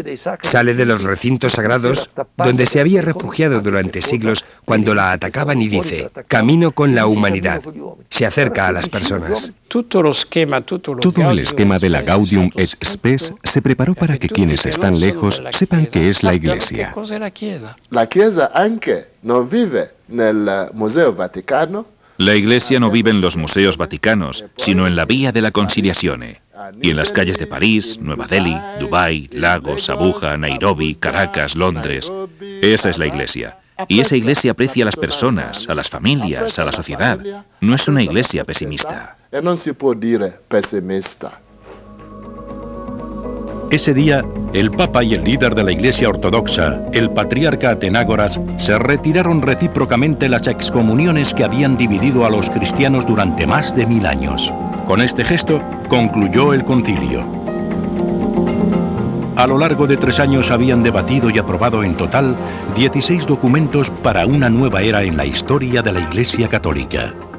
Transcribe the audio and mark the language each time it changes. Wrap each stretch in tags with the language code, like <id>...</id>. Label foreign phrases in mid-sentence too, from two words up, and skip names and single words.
<es>Sale de los recintos sagrados donde se había refugiado durante siglos cuando la atacaban y dice: camino con la humanidad. Se acerca a las personas. Todo el esquema de la Gaudium et Spes se preparó para que quienes están lejos sepan que es la Iglesia.</es> <it>La Chiesa anche non vive nel Museo Vaticano.</it> <es>La Iglesia no vive en los museos vaticanos, sino en la Vía de la Conciliazione, y en las calles de París, Nueva Delhi, Dubái, Lagos, Abuja, Nairobi, Caracas, Londres. Esa es la Iglesia. Y esa Iglesia aprecia a las personas, a las familias, a la sociedad. No es una Iglesia pesimista.</es> <it>E non si può dire pessimista.</it> <es>Ese día, el Papa y el líder de la Iglesia Ortodoxa, el patriarca Atenágoras, se retiraron recíprocamente las excomuniones que habían dividido a los cristianos durante más de 1000 años. Con este gesto, concluyó el concilio. A lo largo de 3 años habían debatido y aprobado en total 16 documentos para una nueva era en la historia de la Iglesia Católica.</es>